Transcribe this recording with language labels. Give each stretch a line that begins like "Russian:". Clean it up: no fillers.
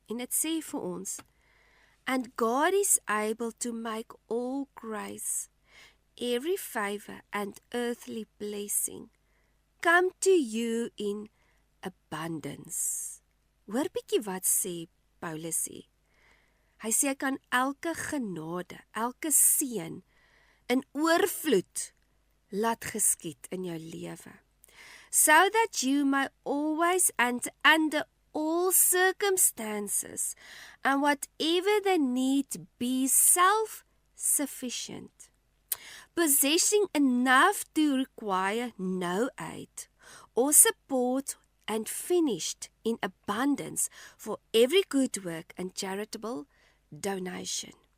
Afrikaans: En dit sê vir ons,
English: and God is able to make all grace, every favor and earthly blessing come to you in abundance.
Afrikaans: Hoor bietjie wat sê Paulus sê. Hy sê hy kan elke genade, elke seën in oorvloed laat geskied in jou lewe.
English: So that you may always and under all circumstances and whatever the need be self-sufficient, possessing enough to require no aid or support and finished in abundance for every good work and charitable donation.